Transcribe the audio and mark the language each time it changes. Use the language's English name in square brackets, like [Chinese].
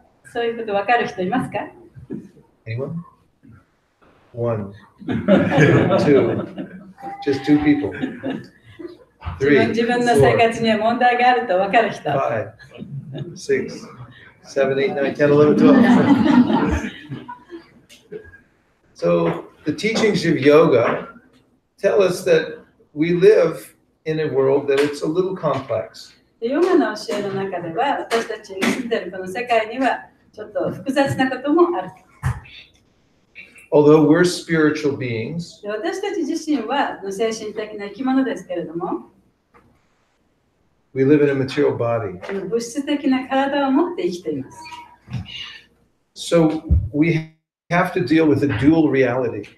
[Japanese] そういうこと分かる人いますか？ [English] Anyone? One, two, just two people. Three, [Japanese] 自分の生活には問題があると分かる人。 [English] five, six, seven, eight, nine, 10, 11, 12. So the teachings of yoga tell us that we live in a world that it's a little complex. [Japanese] ヨガの教えの中では私たちに住んでいるこの世界にはちょっと複雑なこともある。 [English] Although we're spiritual beings, [Japanese] 私たち自身は精神的な生き物ですけれども、 [English] we live in a material body. [Japanese] 物質的な体を持って生きています。 [English] So we have to deal with a dual reality.